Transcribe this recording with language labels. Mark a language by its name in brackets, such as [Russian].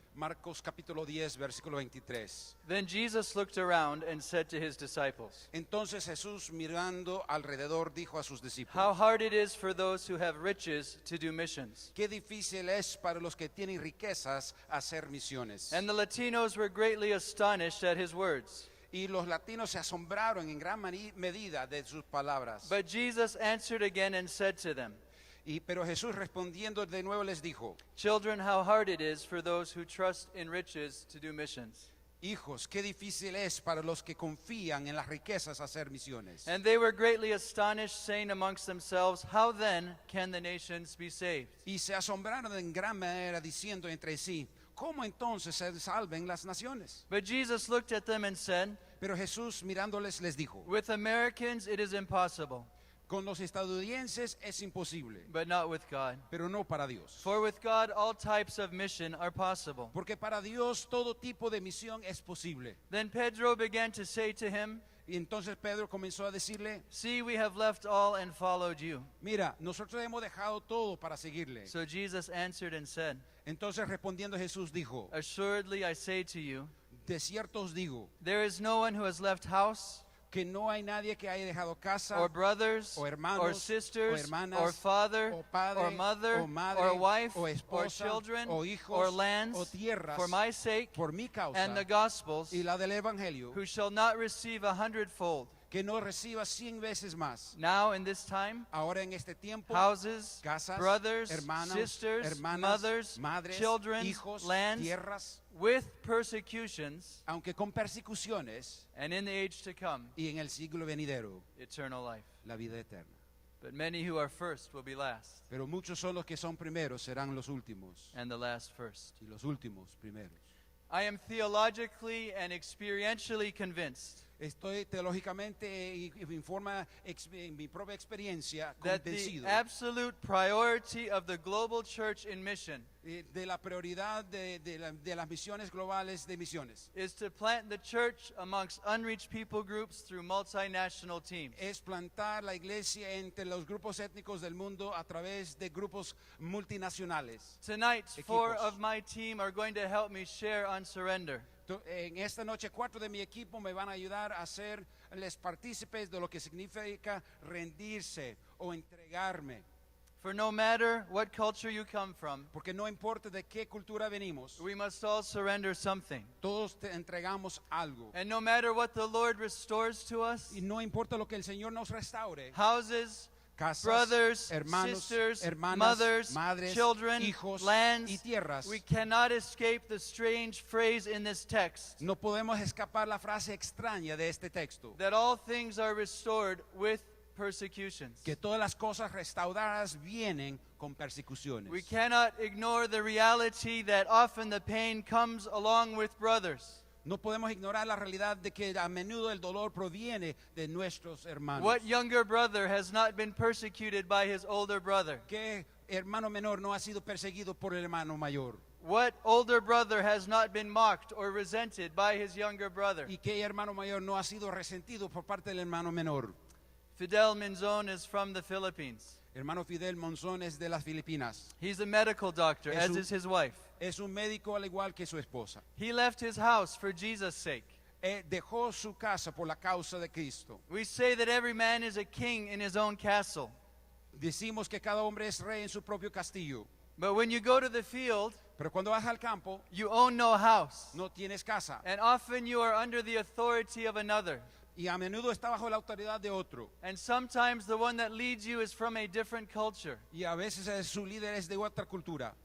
[Spanish] Marcos capítulo 10, versículo 23. [English] Then Jesus looked around and said to his disciples, [Spanish] Entonces Jesús, mirando alrededor, dijo a sus [English] How [Spanish] discípulos: [English] hard it is for those who have riches to do missions. [Spanish] qué difícil es para los que tienen riquezas hacer misiones. [English] And the Latinos were greatly astonished at his words. [Spanish] Y los latinos se asombraron en gran medida de sus palabras. [English] But Jesus answered again and said to them, [Spanish] Pero Jesús, respondiendo de nuevo, les dijo: [English] Children, how hard it is for those who trust in riches to do missions. [Spanish] hijos, qué difícil es para los que confían en las riquezas hacer misiones. [English] And they were greatly astonished, saying amongst themselves, How then can the nations be saved? [Spanish] Y se asombraron en gran manera, diciendo entre sí: ¿cómo entonces se salven las naciones? [English] But Jesus looked at them and said, [Spanish] Pero Jesús, mirándoles, les dijo: [English] With Americans it is impossible, [Spanish] con los estadounidenses es imposible, [English] but not with God. [Spanish] pero no para Dios. [English] For with God all types of mission are possible. [Spanish] Porque para Dios todo tipo de misión es posible. [English] Then Pedro began to say to him, [Spanish] Y entonces Pedro comenzó a decirle: [English] See, we have left all and followed you. [Spanish] mira, nosotros hemos dejado todo para seguirle. [English] So Jesus answered and said, [Spanish] Entonces respondiendo Jesús dijo: [English] Assuredly I say to you, [Spanish] de cierto os digo, [English] there is no one who has left house, [Spanish] que no hay nadie que haya dejado casa, [English] or brothers, [Spanish] o hermanos, [English] or sisters, [Spanish] o hermanas, [English] or father, [Spanish] o padre, [English] or mother, [Spanish] o madre, [English] or wife, [Spanish] o [English] or [Spanish] esposa, [English] children, [Spanish] o hijos, [English] or lands, [Spanish] o tierras, [English] for my sake [Spanish] por mi causa [English] and the Gospels, [Spanish] y la del Evangelio, [English] who shall not receive 100-fold, [Spanish] que no reciba 100 veces más. [English] now in this time, [Spanish] Ahora en este tiempo, [English] houses, [Spanish] casas, [English] brothers, [Spanish] hermanos, [English] sisters, [Spanish] hermanas, [English] mothers, [Spanish] madres, [English] children, [Spanish] hijos, [English] lands, [Spanish] tierras, [English] with persecutions, [Spanish] aunque con persecuciones, [English] and in the age to come, [Spanish] y en el siglo venidero, [English] eternal life. [Spanish] la vida eterna. [English] But many who are first will be last, [Spanish] Pero muchos son los que son primeros, serán los últimos, [English] and the last first. [Spanish] y los últimos primeros. [English] I am theologically and experientially convinced [Spanish] Estoy teológicamente y en mi propia experiencia [English] that the [Spanish] convencido [English] absolute priority of the global church in mission [Spanish] de la prioridad de las misiones globales de misiones. [English] is to plant the church amongst unreached people groups through multinational teams. [Spanish] Es plantar la iglesia entre los grupos étnicos del mundo a través de grupos multinacionales. [English] Tonight, [Spanish] Equipos. [English] 4 of my team are going to help me share on surrender. [Spanish] En esta noche 4 de mi equipo me van a ayudar a serles partícipes de lo que significa rendirse o entregarme. [English] For no matter what culture you come from, [Spanish] Porque no importa de qué cultura venimos, [English] we must all surrender something. [Spanish] todos te entregamos algo. [English] And no matter what the Lord restores to us, [Spanish] Y no importa lo que el Señor nos restaure, [English] houses, [Spanish] casas, [English] brothers, [Spanish] hermanos, [English] sisters, [Spanish] hermanas, [English] mothers, [Spanish] madres, [English] children, [Spanish] hijos [English] lands, [Spanish] y tierras, [English] we cannot escape the strange phrase in this text [Spanish] no podemos escapar la frase extraña de este texto, [English] that all things are restored with persecutions. [Spanish] que todas las cosas restauradas vienen con persecuciones. [English] We cannot ignore the reality that often the pain comes along with brothers. [Spanish] No podemos ignorar la realidad de que a menudo el dolor proviene de nuestros hermanos. [English] What younger brother has not been persecuted by his older brother? [Spanish] ¿Qué hermano menor no ha sido perseguido por el hermano mayor? [English] What older brother has not been mocked or resented by his younger brother? [Spanish] ¿Y qué hermano mayor no ha sido resentido por parte del hermano menor? [English] Fidel Minzon is from the Philippines. [Spanish] Hermano Fidel Monzón es de las Filipinas. [English] He's a medical doctor, [Spanish] Es [English] as [Spanish] un- [English] is his wife. [Spanish] Es un médico al igual que su esposa. [English] He left his house for Jesus' sake. [Spanish] Dejó su casa por la causa de Cristo. [English] We say that every man is a king in his own castle. [Spanish] Decimos que cada hombre es rey en su propio castillo. [English] But when you go to the field, [Spanish] Pero cuando vas al campo, [English] you own no house. [Spanish] no tienes casa. [English] And often you are under the authority of another. [Spanish] Y a menudo está bajo la autoridad de otro. [English] And sometimes the one that leads you is from a different culture. [Spanish] Y a veces su líder es de otra cultura.